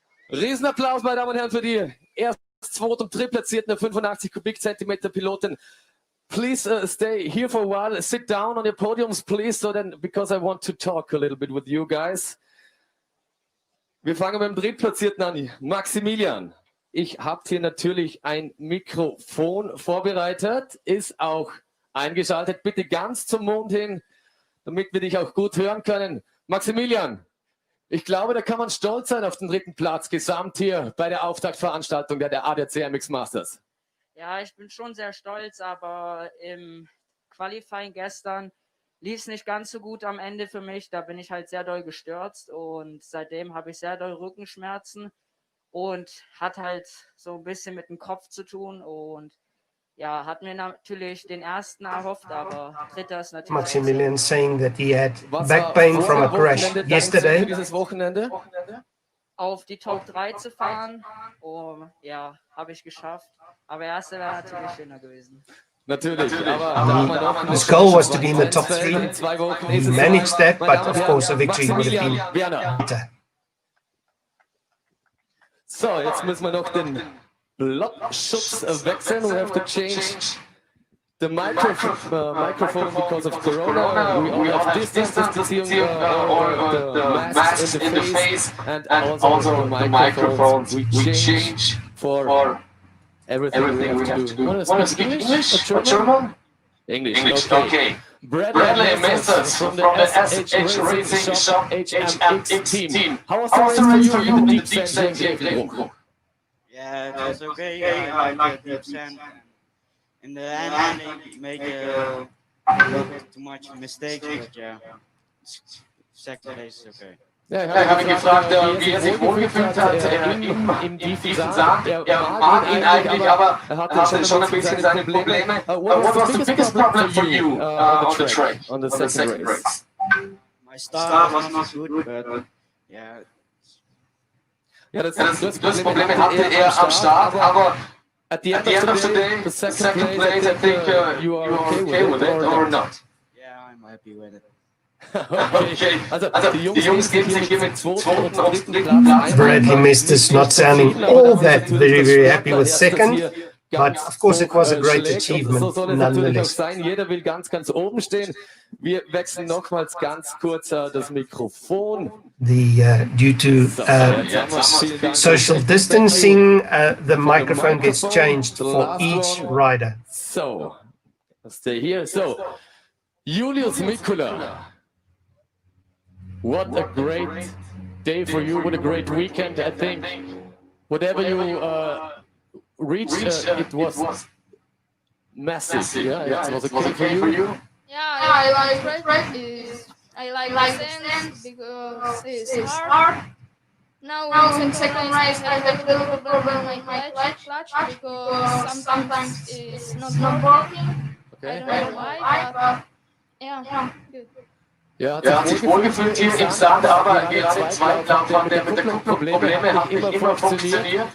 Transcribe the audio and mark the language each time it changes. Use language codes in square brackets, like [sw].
[de] Riesenapplaus, meine Damen und Herren, für die Zweit- und Drittplatzierten der 85 Kubikzentimeter Piloten. [en] Please stay here for a while. Sit down on your podiums, please, so then, because I want to talk a little bit with you guys. [de] Wir fangen mit dem Drittplatzierten an. Maximilian, ich habe hier natürlich ein Mikrofon vorbereitet, ist auch eingeschaltet. Bitte ganz zum Mond hin, damit wir dich auch gut hören können. Maximilian, ich glaube, da kann man stolz sein auf den dritten Platz gesamt hier bei der Auftaktveranstaltung der ADAC MX Masters. Ja, ich bin schon sehr stolz, aber im Qualifying gestern lief es nicht ganz so gut am Ende für mich. Da bin ich halt sehr doll gestürzt und seitdem habe ich sehr doll Rückenschmerzen und hat halt so ein bisschen mit dem Kopf zu tun und ja, hat mir natürlich den ersten erhofft, aber dritter ist natürlich... [en] Maximilian saying that he had back pain from a crash yesterday. [de] Dieses Wochenende? Auf die Top 3 zu fahren, ja, habe ich geschafft. Aber erste wäre natürlich schöner gewesen. Natürlich, aber [en] his goal was to be in the top 3. He managed that, but of course a victory would have been better. [de] So, jetzt müssen wir noch den Blockschutz wechseln. [en] We have to change the microphone because of Corona. We have distancing the mask in the face and also the microphones we change for everything we have to do. Want to speak English or German? English, okay. Bradley Masters from the SH Racing Shop HMX team. How was the race for you in the deep sand Grevenbroich? Yeah, it was okay. I like the deep sand. In the end, I make a little bit too much mistakes, but yeah, second place is okay. [de] Ja, ich habe gefragt, wie er sich wohlgefühlt hat im tiefen Sand. Er mag ihn eigentlich, aber er hatte schon ein bisschen seine Probleme. [en] What was the biggest problem for you on the track, on the second race? My start was not good, but yeah. [de] Ja, das Problem hatte er am Start, aber [en] at the end of the day, the second place, I think you are okay with it or not? Yeah, I'm happy with it. Okay. [de] Also die Jungs geben sich hier mit zweiten und dritten Platz. [en] Bradley Masters not sounding all that very happy with second, but of course it was a great achievement [de] So soll es natürlich auch [en] nonetheless. [de] sein. Jeder will ganz oben stehen. Wir wechseln nochmals ganz kurz das Mikrofon. [en] Due to social distancing, the microphone gets changed for each rider. So, stay here. So, Julius Mikula. What a great day for you. What a great weekend. I think whatever you reached, it was massive. Yeah, it was okay for you. Yeah, I like great. I like the sense because it's hard. Now in second race I have a little problem with my clutch because sometimes it's not working. Okay. I don't know why, but yeah, good. [de] Ja, hat sich wohlgefühlt hier im Sand, aber gerade im Zweitlauf hatte er mit der Kupplung Probleme, hat nicht immer funktioniert.